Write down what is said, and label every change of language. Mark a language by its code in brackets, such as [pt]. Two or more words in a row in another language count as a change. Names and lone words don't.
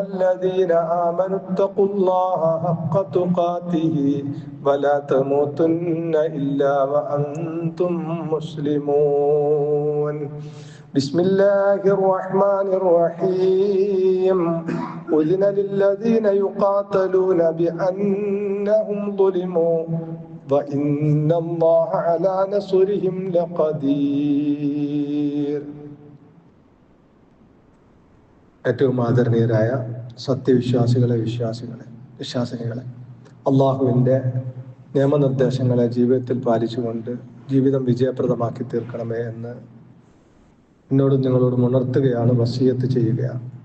[ar] الذين آمنوا اتقوا الله حق تقاته ولا تموتن إلا وأنتم مسلمون بسم الله الرحمن الرحيم أذن للذين يقاتلون بأنهم ظلموا وإن الله على نصرهم لقدير. [ml] ഏറ്റവും ആദരണീയരായ വിശ്വാസികളെ അള്ളാഹുവിൻ്റെ നിയമനിർദ്ദേശങ്ങളെ ജീവിതത്തിൽ പാലിച്ചുകൊണ്ട് ജീവിതം വിജയപ്രദമാക്കി തീർക്കണമേ എന്ന് എന്നോടും നിങ്ങളോടും ഉണർത്തുകയാണ്, വസിയത്ത് ചെയ്യുകയാണ്.